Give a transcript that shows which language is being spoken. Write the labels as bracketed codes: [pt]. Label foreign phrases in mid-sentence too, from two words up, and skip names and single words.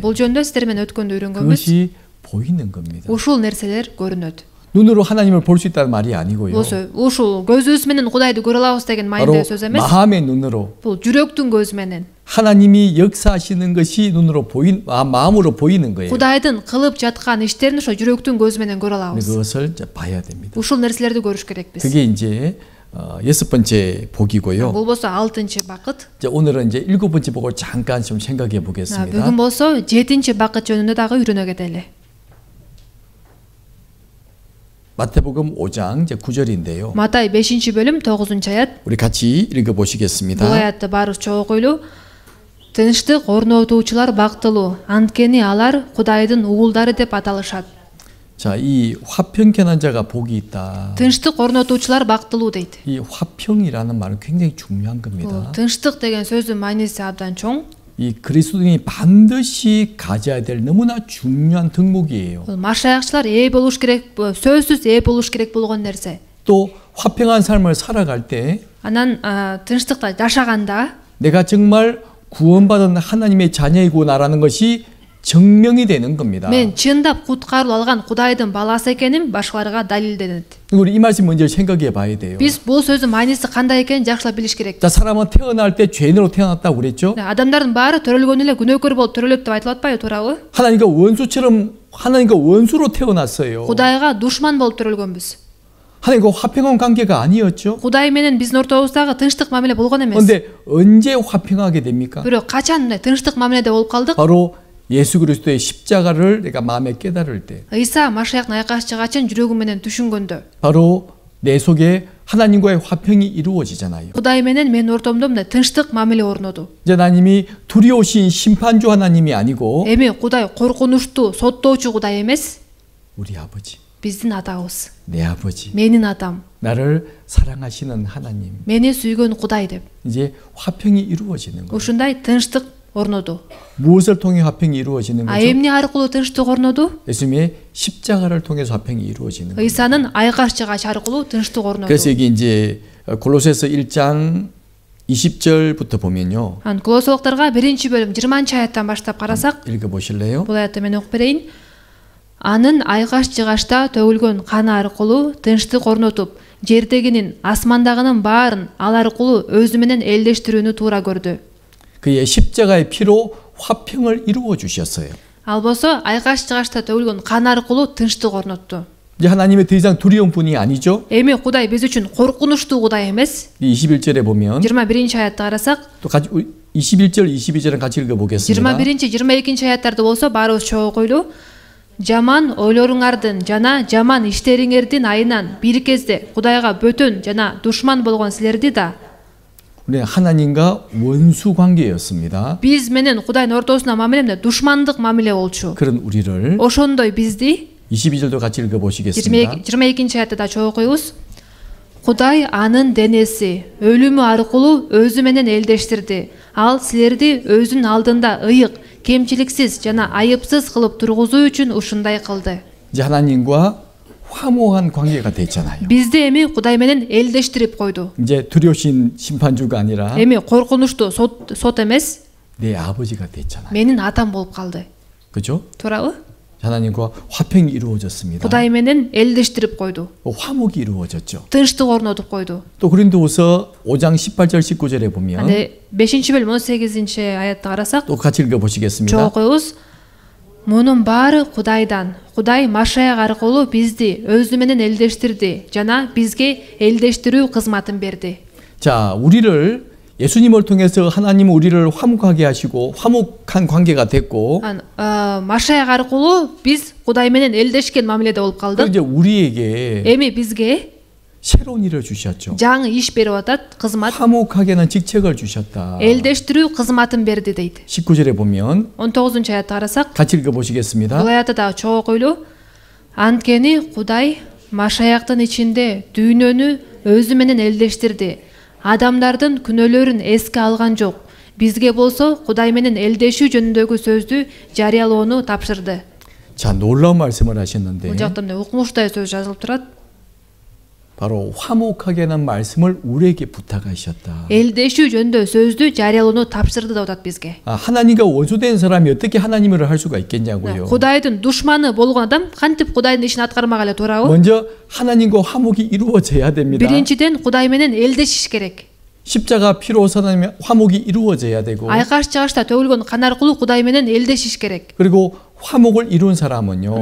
[ky] бул жөнүндө сиздер менен өткөндө үйрөнгөнбүз. [ko] 그것이 보이는 겁니다. [ky] ушул нерселер көрүнөт. [ko] 눈으로 하나님을 볼 수 있다는 말이 아니고요. [ky] ушул көзүбүз менен Кудайды көрө алабыз деген [ko] 바로 [ky] маанидеги сөз эмес. [ko] 마음의 눈으로 [ky] бул жүрөктүн көзү менен. [ko] 하나님이 역사하시는 것이 눈으로 마음으로 보이는 거예요. [ky] Кудайдын кылып жаткан иштерин ошо жүрөктүн көзү менен көрө алабыз. [ko] 그것을 이제 봐야 됩니다. [ky] ушул нерселерди көрүш керекпиз. [ko] 그게 이제 여섯 번째 복이고요. [ky] бул болсо 6-ынчы бакыт. [ko] 이제 오늘은 이제 일곱 번째 복을 잠깐 좀 생각해 보겠습니다. [ky] бүгүн болсо 7-ынчы бакыт жөнүндө дагы үйрөнө кетели. [ko] 마태복음 5장 이제 9절인데요. [ky] Матай 5-бөлүм 9-аят. [ko] 우리 같이 읽어 보시겠습니다. [ky] бул аятты баарыбыз чогуу окуйлу. Тынчтык орнотуучулар бактылуу, анткени алар Кудайдын угулдары деп аталышат. [ko] 자, 이 화평케하는 자가 복이 있다. [ky] Тынчтык орнотуучулар бактылуу дейт. [ko] 이 화평이라는 말은 굉장히 중요한 겁니다. [ky] Тынчтык деген сөздүн мааниси абдан чоң. [ko] 이 그리스도인이 반드시 가져야 될 너무나 중요한 덕목이에요. [ky] Бул машаякчылар ээ болуш керек, сөзсүз ээ болуш керек болгон нерсе. [ko] 또 화평한 삶을 살아갈 때 [ky] Анан тынчтыкта жашаганда [ko] 내가 정말 구원받은 하나님의 자녀이구나라는 것이 증명이 되는 겁니다. [ky] мен чындап куткарылып алган Кудайдын баласы экеним башкаларга далилденет. [ko] 우리 이 말씀 먼저 생각해 봐야 돼요. [ky] Биз бул сөздүн мааниси кандай экенин жакшылап билиш керек. [ko] 자, 사람은 태어날 때 죄인으로 태어났다고 그랬죠? [ky] Адамдардын баары төрөлгөн эле күнөөкөр болуп төрөлөт деп айтылып атпайбы, туурабы? [ko] 하나님과 원수처럼 하나님과 원수로 태어났어요. [ky] Кудайга душман болуп төрөлгөнбүз. [ko] 하나님과 화평한 관계가 아니었죠. [ky] Кудай менен биздин ортобуздагы тынчтык мамиле болгон эмес. [ko] 그런데 언제 화평하게 됩니까? [ky] Бирок качан мындай тынчтык мамиледе болуп калдык? [ko] 바로 예수 그리스도의 십자가를 내가 마음에 깨달을 때, [ky] Ыйса Машаяктын айкаш чыгачын жүрөгүм менен түшүнгөндө, [ko] 바로 내 속에 하나님과의 화평이 이루어지잖아요. [ky] Кудай менен менин ортомдо мындай тынчтык мамиле орноду. [ko] 이제 하나님이 두려우신 심판주 하나님이 아니고 [ky] Эми Кудай коркунучтуу, соттоочу Кудай эмес, [ko] 우리 아버지, [ky] биздин атабыз, [ko] 내 아버지, [ky] менин атам, [ko] 나를 사랑하시는 하나님. [ky] мени сүйгөн Кудай деп. [ko] 이제 화평이 이루어지는 거예요. [ky] Ушундай тынчтык орноду. [ko] 무엇을 통해 화평이 이루어지는 거죠? [ky] Эмне аркылуу тынчтык орноду? [ko] 예수님의 십자가를 통해서 화평이 이루어지는 거예요. [ky] Ыйсанын айкаш чыгач аркылуу тынчтык орноду. [ko] 그래서 여기 이제 골로새서 1장 20절부터 보면요. [ky] Колосолуктарга 1-бөлүм 20-аяттан баштап карасак, [ko] 읽어 보실래요? [ky] бул аятты мен окуп берейин. Анын айкаш чыгачта төгүлгөн каны аркылуу тынчтык орнотуп, жердегинин, асмандагынын баарын ал аркылуу өзү менен элдештирүүнү туура көрдү. [ko] 그의 십자가의 피로 화평을 이루어 주셨어요. [ky] Ал болсо айкаш чыгачта төгүлгөн каны аркылуу тынчтык орнотту. [ko] 이제 하나님의 더 이상 두려운 분이 아니죠. [ky] Эми Кудай биз үчүн коркунучтуу Кудай эмес. [ko] 21절에 보면 [ky] 21-аятты карасак, [ko] 또 같이 21절, 22절은 같이 읽어 보겠습니다. [ky] 21-22-аяттарды болсо баарыбыз чогуу окуйлу. Жаман ойлоруңардын жана жаман иштериңердин айынан бир кезде Кудайга бөтөн жана душман болгон силерди да [ko] 우리 하나님과 원수 관계였습니다. [ky] биз менен Кудайдын ортосунда мамиле душмандык мамиле болчу. [ko] 그런 우리를 [ky] Ошондой бизди [ko] 22절도 같이 읽어 보시겠습니다. [ky] 22-аятты да чогуу окуйбуз. Кудай анын денеси өлүмү аркылуу өзү менен элдештирди. Ал силерди өзүнүн алдында ыйык, кемчиликсиз жана айыпсыз кылып тургузуу үчүн ушундай кылды. [ko] 이제 하나님과 화목한 관계가 됐잖아요. [ky] Бизди эми Кудай менен элдештирип койду. [ko] 이제 두려우신 심판주가 아니라 [ky] Эми коркунучтуу сот эмес, [ko] 내 아버지가 됐잖아요. [ky] менин атам болуп калды. [ko] 그죠? [ky] Туурабы? [ko] 하나님과 화평이 이루어졌습니다. [ky] Кудай менен элдештирип койду. [ko] 화목이 이루어졌죠. [ky] Тынчтык орнотуп койду. [ko] 또 고린도후서 5장 18절 19절에 보면 [ky] Анда 5-бөлүм 18-аятты карасак, [ko] 또 같이 읽어 [ky] чогуу [ko] 보시겠습니다. [ky] окуйбуз. Мунун баары Кудайдан. Кудай Машаяк аркылуу бизди өзү менен элдештирди жана бизге элдештирүү кызматын берди. [ko] 자, 우리를 예수님을 통해서 하나님은 우리를 화목하게 하시고 화목한 관계가 됐고 [ky] Машаяк аркылуу биз Кудай менен элдешкен мамиледе болуп [ko] 또 [ky] калдык. [ko] 이제 우리에게 [ky] Эми бизге [ko] 새로운 일을 주셨죠. [ky] жаңы иш берип атат, кызмат. [ko] 화목하게 하는 직책을 주셨다. [ky] Элдештирүү кызматын берди дейт. [ko] 19절에 보면 [ky] 19-аятты карасак, [ko] 같이 읽어 보시겠습니다. [ky] бул аятты да чогуу окуйлу. Анткени Кудай Машаяктын ичинде дүйнөнү өзү менен элдештирди. Адамдардын күнөөлөрүн эске алган жок. Бизге болсо Кудай менен элдешүү жөнүндөгү сөздү жарыялоону тапшырды. [ko] 자, 놀라운 말씀을 하셨는데 [ky] Бул жакта укмуштай сөз жазылып турат. [ko] 바로 화목하게 하는 말씀을 우리에게 부탁하셨다. [ky] Элдешүү жөнүндө сөздү жарыялоону тапшырды деп атат бизге. [ko] 하나님과 원수된 사람이 어떻게 하나님 일을 할 수가 있겠냐고요. [ky] Кудайдын душманы болгон адам кантип Кудайдын ишин аткармак эле, туурабы? [ko] 먼저 하나님과 화목이 이루어져야 됩니다. [ky] Биринчиден Кудай менен элдешиш керек. [ko] 십자가 피로 하나님의 화목이 이루어져야 되고 [ky] Айкаш чыгачта төгүлгөн кан аркылуу Кудай менен элдешиш керек. [ko] 그리고 화목을 이룬 사람은요.